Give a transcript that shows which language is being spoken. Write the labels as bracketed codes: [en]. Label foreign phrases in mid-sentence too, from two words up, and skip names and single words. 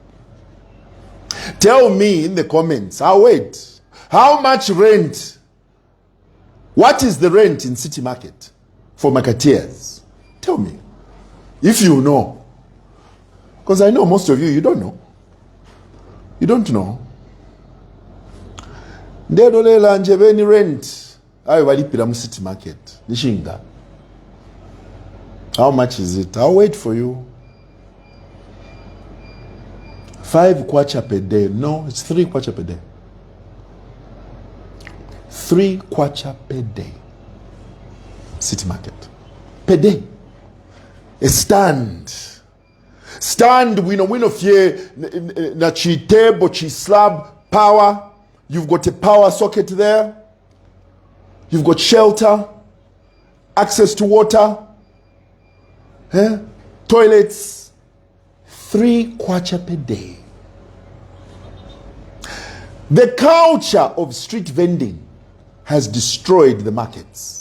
[en] Tell me in the comments, I'll wait. How much rent? What is the rent in City Market for marketeers? Tell me. If you know. Because I know most of you don't know. You don't know. [bem] Ndedolela njebeni rent. Ayo balipira mu city market. Nishinga. [en] How much is it? I'll wait for you. 5 kwacha per day. No, it's 3 kwacha per day. 3 kwacha per day. City market. Per day. A stand. Stand, [bem] wino fye, na chi table, chi slab, power. [en] You've got a power socket there. You've got shelter, access to water, toilets. 3 kwacha per day. The culture of street vending has destroyed the markets.